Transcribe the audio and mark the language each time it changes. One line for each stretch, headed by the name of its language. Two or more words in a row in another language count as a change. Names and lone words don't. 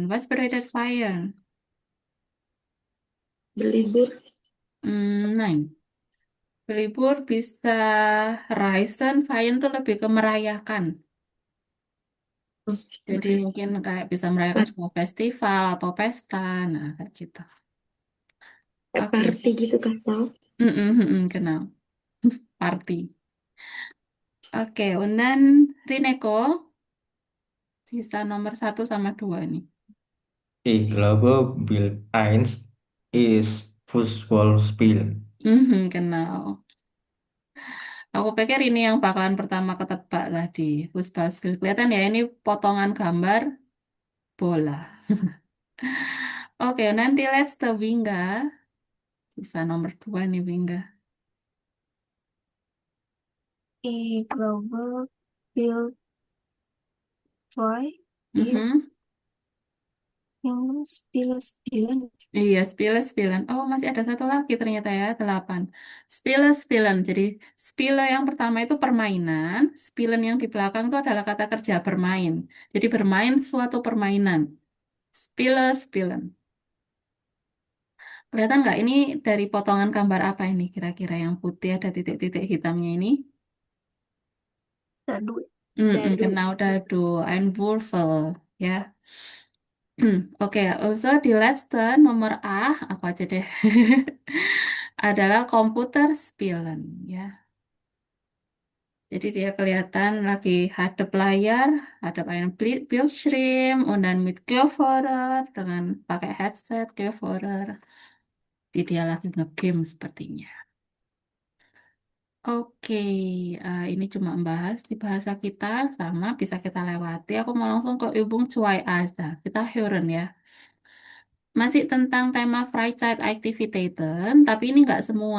German: Was bedeutet feiern?
Indonesian: Berlibur.
German: Nein.
Indonesian: Berlibur bisa reisen, feiern tuh lebih ke merayakan. Jadi mungkin kayak bisa merayakan sebuah festival atau pesta, nah kayak gitu. Oke. Party gitu kan, Pak?
German: Genau. Party. Oke, und dann Rineko.
Indonesian: Sisa nomor 1 sama 2 nih.
German: Ich glaube, Bild 1 ist Fußball spielen. Genau.
Indonesian: Aku pikir ini yang bakalan pertama ketebak tadi.
German: Fußballspiel.
Indonesian: Kelihatan ya, ini potongan gambar bola. Oke, nanti letzte Winga. Sisa nomor 2 nih Winga.
German: Ich glaube, Bild 2 ist yang spielen.
Indonesian: Iya, spielen. Oh, masih ada satu lagi ternyata ya, 8.
German: Spielen.
Indonesian: Jadi, spiele yang pertama itu permainan, spielen yang di belakang itu adalah kata kerja bermain. Jadi, bermain suatu permainan.
German: Spielen.
Indonesian: Kelihatan nggak ini dari potongan gambar apa ini kira-kira yang putih ada titik-titik hitamnya ini? Dadu.
German: Genau, Dadu, ein Würfel,
Indonesian: ya. Oke, also di letzte nomor A, apa aja deh, adalah
German: komputer spielen,
Indonesian: ya. Jadi dia kelihatan lagi hadap layar, hadap
German: ein Bildschirm, und dann mit Kopfhörer,
Indonesian: dengan pakai headset, Kopfhörer. Jadi dia lagi nge-game sepertinya. Oke, ini cuma membahas di bahasa kita, sama bisa kita lewati. Aku mau langsung ke Übung 2 aja. Kita hören ya. Masih tentang tema Freizeitaktivitäten, tapi ini nggak semua.